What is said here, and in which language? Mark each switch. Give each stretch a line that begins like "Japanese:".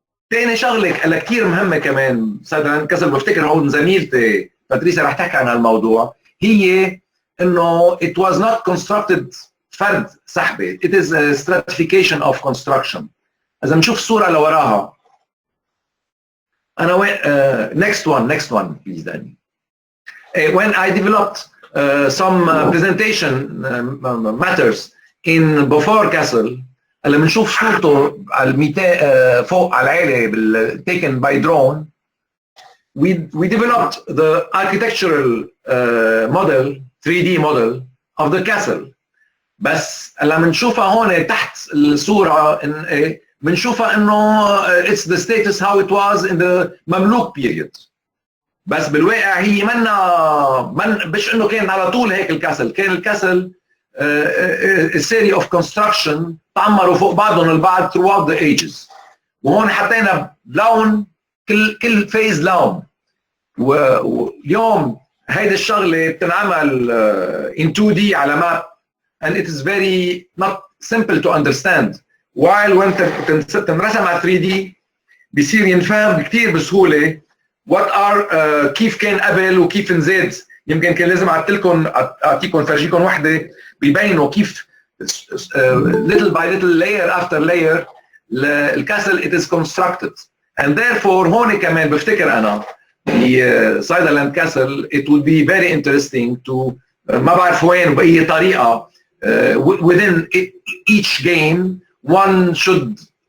Arabic: ثاني شغله اللي كثير مهمه كمان Sutherland Castle, بفتكر هون زميلتي باتريسيا رح تحكي عن الموضوع, هي انه
English: it was not constructed
Arabic: فرد سحبه,
English: it is a stratification of construction.
Arabic: اذا بنشوف الصوره اللي وراها انا
English: next one please
Arabic: Danny.
English: When I developed some presentation matters in Beaufort Castle
Arabic: اللي بنشوف صورته على 200 فوق على العالي
English: taken by drone, we developed the architectural model 3D model of the castle.
Arabic: بس لما نشوفها هون تحت الصورة بنشوفها انه
English: it's the status how it was in the Mamluk period.
Arabic: بس بالواقع هي مش انه كان على طول هيك الكاسل, كان الكاسل
English: a series of construction
Arabic: تعمروا فوق بعضهم البعض
English: throughout the ages.
Arabic: وهون حطينا لون كل فيز لون. واليوم هيدي الشغله بتنعمل
English: in 2D
Arabic: على ماب,
English: and it is very not simple to understand. while when
Arabic: تنرسم على 3D بيصير ينفهم كثير بسهوله
English: what are
Arabic: كيف كان قبل وكيف نزاد. يمكن كان لازم اعطيكم فرجيكم وحده بيبينوا كيف
English: little by little layer after layer
Arabic: الكاسل
English: it is constructed. and therefore
Arabic: هون كمان بفتكر انا
English: Sutherland Castle it would be very interesting to
Arabic: ما بعرف وين بأي طريقة
English: within each game one should